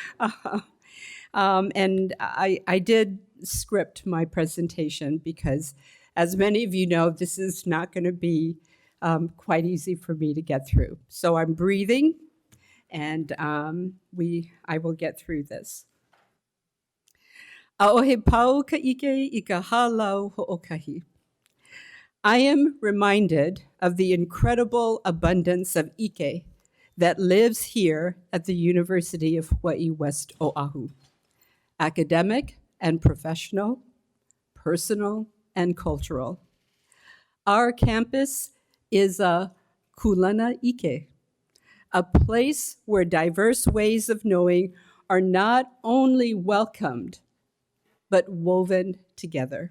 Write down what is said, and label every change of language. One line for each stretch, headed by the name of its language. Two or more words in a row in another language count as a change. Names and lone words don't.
English: And I did script my presentation because, as many of you know, this is not going to be quite easy for me to get through. So I'm breathing, and I will get through this.
Hawaiian: A'ohe pau ka ike I ka halau ho'okahi.
English: I am reminded of the incredible abundance of ike that lives here at the University of Hawaii West Oahu. Academic and professional, personal and cultural. Our campus is a
Hawaiian: kulana ike,
English: a place where diverse ways of knowing are not only welcomed, but woven together.